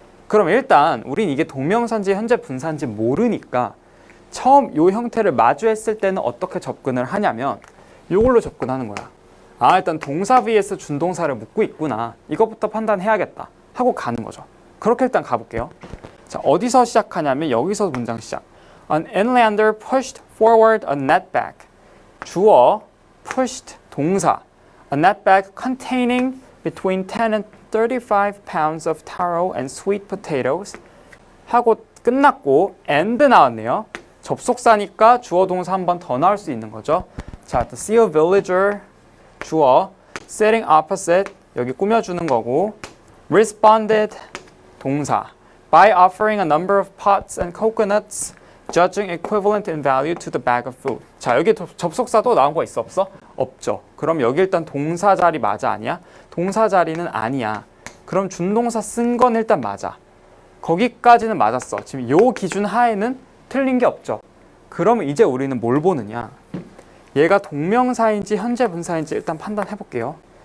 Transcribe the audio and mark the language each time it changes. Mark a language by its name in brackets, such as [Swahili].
[Korean] 그럼 일단 우린 이게 동명사인지 현재 분사인지 모르니까 처음 요 형태를 마주했을 때는 어떻게 접근을 하냐면 이걸로 접근하는 거야. 아, 일단 동사 vs 준동사를 묻고 있구나, 이것부터 판단해야겠다 하고 가는 거죠. 그렇게 일단 가볼게요. 자, 어디서 시작하냐면 여기서 문장 시작. [English] An inlander pushed forward a net bag. 주어 pushed 동사, a net bag containing between 10 and 35 pounds of taro and sweet potatoes [Korean] 하고 끝났고 [English] and [Korean] 나왔네요. 접속사니까 주어 동사 한 번 더 나올 수 있는 거죠. [English] 자, to see a villager 주어, sitting opposite [Korean] 여기 꾸며주는 거고, [English] responded [Korean] 동사. [English] By offering a number of pots and coconuts, judging equivalent in value to the bag of food. [Korean] 자, 여기 접속사 또 나온 거 있어 없어? 없죠. 그럼 여기 일단 동사 자리 맞아 아니야? 동사 자리는 아니야. 그럼 준동사 쓴 건 일단 맞아. 거기까지는 맞았어. 지금 요 기준 하에는 틀린 게 없죠. 그러면 이제 우리는 뭘 보느냐? 얘가 동명사인지 현재 분사인지 일단 판단해 볼게요.